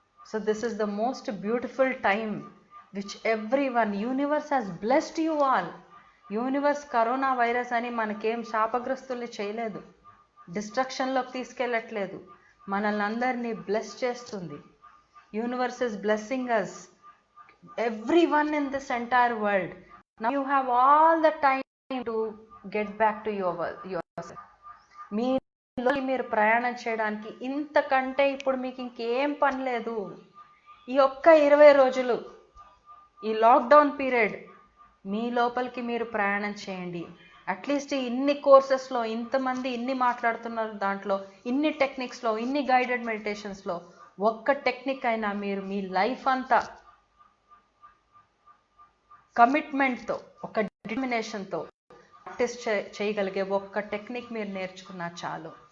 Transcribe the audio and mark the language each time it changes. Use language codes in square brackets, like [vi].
[en] So this is the most beautiful time which everyone, universe has blessed you all. [te] Universe corona virus అని మనకేం శాపగ్రస్తుల్ని చేయలేదు, డిస్ట్రక్షన్లోకి తీసుకెళ్ళట్లేదు, మనల్ని అందరినీ bless చేస్తుంది. [en] Universe is blessing us, everyone in this entire world. Now you have all the time to get back to yourself. [te] మీరు ప్రయాణం చేయడానికి ఇంతకంటే ఇప్పుడు మీకు ఇంకేం పని లేదు. ఈ ఒక్క 20 రోజులు, ఈ లాక్డౌన్ పీరియడ్ మీ లోపలికి మీరు ప్రయాణం చేయండి. అట్లీస్ట్ ఇన్ని కోర్సెస్లో ఇంతమంది ఇన్ని మాట్లాడుతున్నారు, దాంట్లో ఇన్ని టెక్నిక్స్లో, ఇన్ని గైడెడ్ మెడిటేషన్స్లో ఒక్క టెక్నిక్ అయినా మీరు మీ లైఫ్ అంతా కమిట్మెంట్తో, ఒక డిటర్మినేషన్తో ప్రాక్టీస్ చేయగలిగే ఒక్క టెక్నిక్ మీరు నేర్చుకున్నా చాలు.